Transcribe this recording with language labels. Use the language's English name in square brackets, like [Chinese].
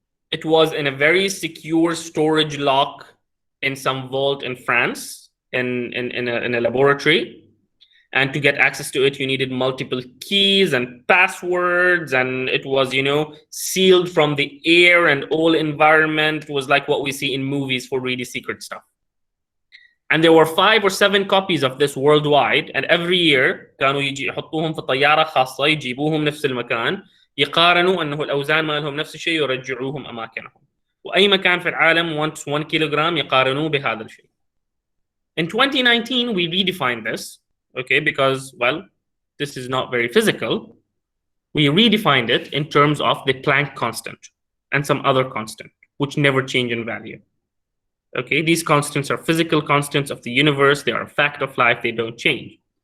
[English] It was in a very secure storage lock in some vault in France, in a laboratory. And to get access to it, you needed multiple keys and passwords, and it was, you know, sealed from the air and all environment. It was like what we see in movies for really secret stuff. And there were 5 or 7 copies of this worldwide, and every year [Arabic] كانوا يجي يحطوهم في طيارة خاصة يجيبوهم نفس المكان، يقارنوا أنه الأوزان مالهم نفس الشيء يرجعوهم أماكنهم. وأي مكان في العالم 1 كيلوغرام يقارنوه بهذا الشيء. [English] In 2019, we redefined this. Okay, because, well, this is not very physical. We redefined it in terms of the Planck constant and some other constant, which never change in value. Okay, these constants are physical constants of the universe. They are a fact of life. They don't change.